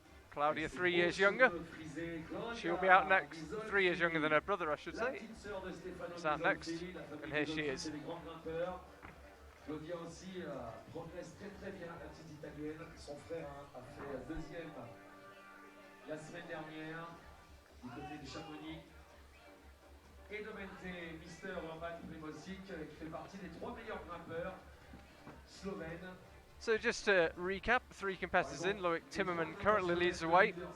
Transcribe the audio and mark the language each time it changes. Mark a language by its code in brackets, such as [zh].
[en] Claudia 3 years younger. She'll be out next. 3 years younger than her brother, I should say. She's out next, and here she is. [fr] Claudia aussi progresse très bien, la petite italienne. Son frère a fait deuxième la semaine dernière du côté de Chamonix. Et Domen Mister Urban Primozic qui fait partie des 3 meilleurs grimpeurs slovènes. [en] So just to recap, 3 competitors in. Loic Timmerman currently leads the way.